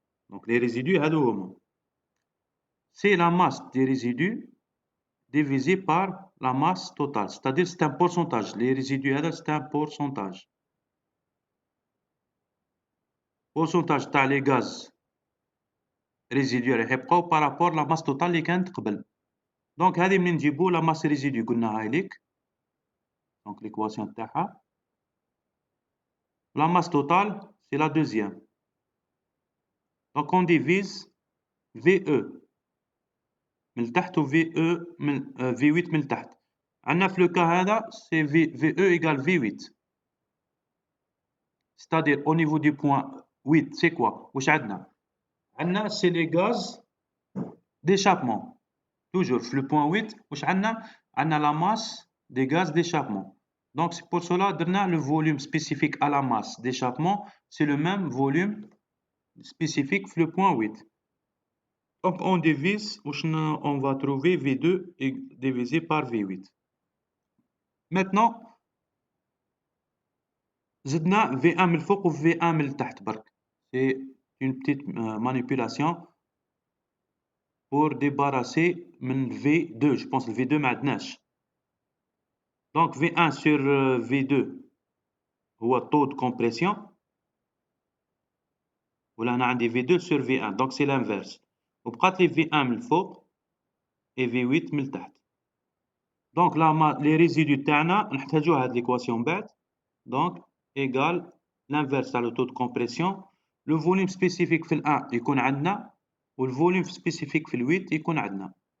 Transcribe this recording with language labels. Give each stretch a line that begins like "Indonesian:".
French: Donc les résidus, c'est la masse des résidus divisé par la masse totale. C'est-à-dire c'est un pourcentage. Les résidus, c'est un pourcentage. pourcentage
Arabic: تاع
French: les gaz résiduaires
Arabic: راح يبقاو
French: par rapport la masse totale
Arabic: اللي كانت قبل. دونك هذه منين نجيبو
French: la masse résidue
Arabic: قلنا هاي ليك.
French: Donc l'équation
Arabic: تاعها.
French: La masse totale, c'est la deuxième. Donc on divise VE
Arabic: من التحت و VE من V8 من التحت. عندنا في
French: le cas
Arabic: هذا
French: c'est VE égale V8. C'est-à-dire au niveau du point 8, c'est quoi?
Arabic: واش عندنا؟ عندنا
French: c'est les gaz d'échappement. Toujours
Arabic: في
French: le point 8
Arabic: واش عندنا؟ عندنا
French: la masse des gaz d'échappement. Donc c'est pour cela
Arabic: درنا
French: le volume spécifique à la masse d'échappement, c'est le même volume spécifique في le point 8. Donc on divise, on va trouver V2 divisé par V8. Maintenant,
Arabic: زدنا V1 من الفوق و V1 من التحت برك.
French: C'est une petite manipulation pour débarrasser
Arabic: من
French: V2. Je pense le V2
Arabic: ما عندناش.
French: Donc V1 sur V2
Arabic: هو
French: taux de compression.
Arabic: ولا أنا عندي V2 sur V1.
French: Donc c'est l'inverse.
Arabic: وبقات لي V1 من الفوق
French: et
Arabic: V8 من التحت.
French: Donc là les résidus
Arabic: تاعنا نحتاجوا هاد
French: l'équation
Arabic: بعد.
French: Donc égale l'inverse à le taux de compression. Le volume spécifique
Arabic: في ال1 يكون عندنا و
French: le volume spécifique
Arabic: في ال8 يكون عندنا.